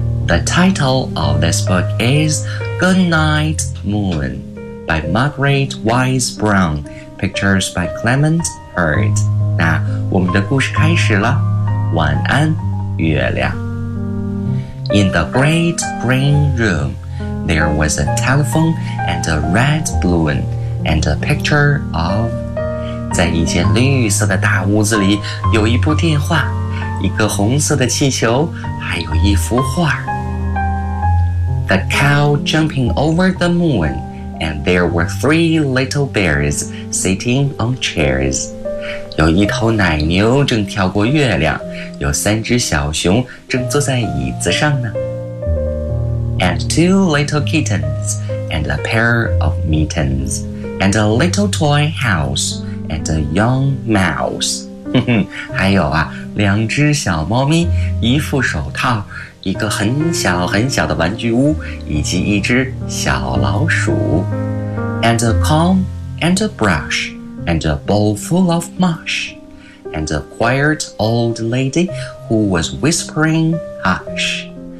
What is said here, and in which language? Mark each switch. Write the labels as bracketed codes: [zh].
[en] The title of this book is Good Night Moon by Margaret Wise Brown, pictures by Clement Hurd. [zh] 那我们的故事开始了，晚安月亮。 [en] In the great green room, there was a telephone and a red balloon and a picture of [zh] 在一间绿色的大屋子里有一部电话，一个红色的气球，还有一幅画。 [en] The cow jumping over the moon, and there were three little bears sitting on chairs. [zh] 有一头奶牛正跳过月亮，有三只小熊正坐在椅子上呢。 [en] And two little kittens, and a pair of mittens, and a little toy house, and a young mouse. [zh] 还有啊，两只小猫咪，一副手套，一个很小很小的玩具屋，以及一只小老鼠。 [en] And a comb, and a brush, and a bowl full of mush, and a quiet old lady who was whispering hush.